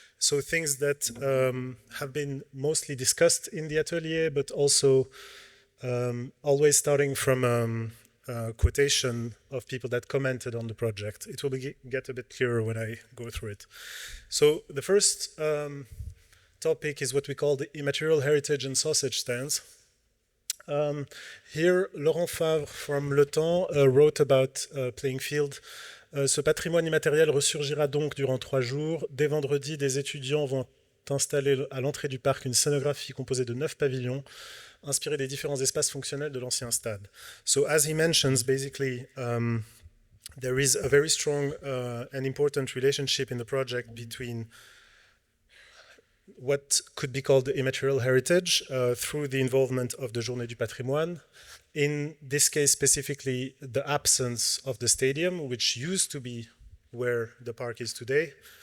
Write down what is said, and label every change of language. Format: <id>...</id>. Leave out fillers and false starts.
<en>So things that have been mostly discussed in the atelier, but also always starting from quotation of people that commented on the project. It will get a bit clearer when I go through it. So the first topic is what we call the immaterial heritage and sausage stands. Here, Laurent Favre from Le Temps wrote about Playing Field.</en> <fr>Ce patrimoine immatériel ressurgira donc durant 3 jours. Dès vendredi, des étudiants vont installer à l'entrée du parc une scénographie composée de 9 pavillons, inspirée des différents espaces fonctionnels de l'ancien stade.</fr> <en>So, as he mentions, basically, there is a very strong and important relationship in the project between what could be called the immaterial heritage through the involvement of the Journée du Patrimoine. In this case, specifically, the absence of the stadium, which used to be where the park is today.</en>